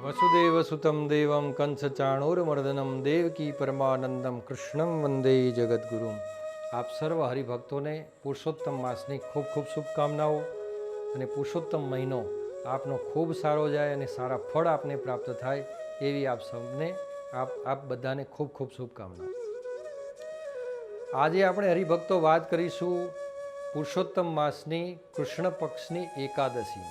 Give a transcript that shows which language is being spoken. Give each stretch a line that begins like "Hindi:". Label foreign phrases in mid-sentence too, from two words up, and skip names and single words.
Sanskrit: वसुदेवसुतं देवं कंसचाणूरमर्दनं देवकी परमानंदम कृष्णं वंदे जगद्गुरुं।
Gujarati: આપ સર્વ હરિભક્તો ને પુરુષોત્તમ માસની ખૂબ ખૂબ શુભકામનાઓ અને પુરુષોત્તમ મહિનો આપનો ખૂબ સારો જાય અને સારા ફળ આપને પ્રાપ્ત થાય એવી આપ સૌને આપ બધાને ખૂબ ખૂબ શુભકામનાઓ। આજે આપણે હરિભક્તો વાત કરીશું પુરુષોત્તમ માસની કૃષ્ણ પક્ષની એકાદશીની।